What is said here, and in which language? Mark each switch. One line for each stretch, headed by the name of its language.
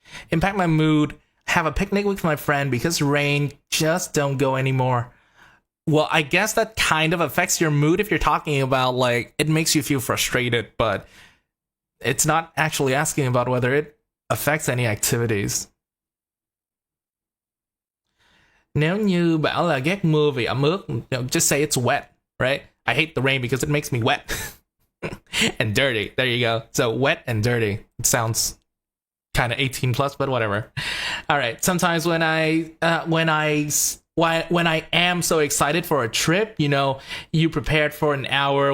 English: Impact my mood. Have a picnic with my friend because rain just don't go anymore. Well, I guess that kind of affects your mood if you're talking about like it makes you feel frustrated, but it's not actually asking about whether it affects any activities.
Vietnamese: Nếu như bảo là ghét mưa vì ẩm ướt,
English: just say it's wet, right? I hate the rain because it makes me wet. And dirty. There you go. So wet and dirty. It sounds kind of 18 plus, but whatever. All right. Sometimes when I am so excited for a trip, you prepared for an hour.